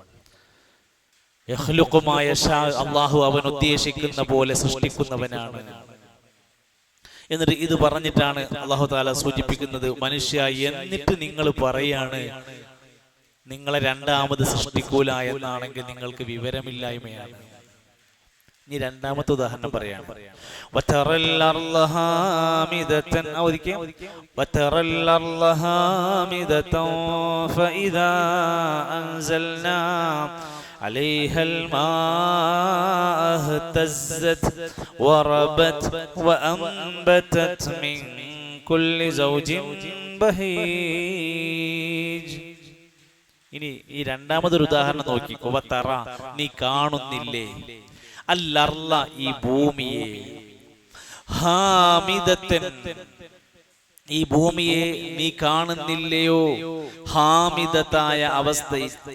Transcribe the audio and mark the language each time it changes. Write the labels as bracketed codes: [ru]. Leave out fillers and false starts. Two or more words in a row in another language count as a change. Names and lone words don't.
[ml] അല്ലാഹു അവൻ ഉദ്ദേശിക്കുന്ന പോലെ സൃഷ്ടിക്കുന്നവനാണ്. എന്നിട്ട് ഇത് പറഞ്ഞിട്ടാണ് [ar] الله تعالى [ml] സൂചിപ്പിക്കുന്നത്, മനുഷ്യ എന്നിട്ട് നിങ്ങൾ പറയാണ് നിങ്ങളെ രണ്ടാമത് സൃഷ്ടിക്കൂല എന്നാണെങ്കിൽ നിങ്ങൾക്ക് വിവരമില്ലായ്മയാണ്. ഇനി രണ്ടാമത്തെ ഉദാഹരണം പറയാം. [ar] عليها الماء اهتزت وربت وأنبتت من كل زوج بهيج. [ml] ഇനി ഈ രണ്ടാമതൊരു ഉദാഹരണം നോക്കിക്കോ. വതറ, നീ കാണുന്നില്ലേ? അൽ-അർള ഈ ഭൂമിയെ, ഹാമിദത്തൻ ഈ ഭൂമിയെ നീ കാണുന്നില്ലയോ, ഹാമിദത്തായ അവസ്ഥയിൽ.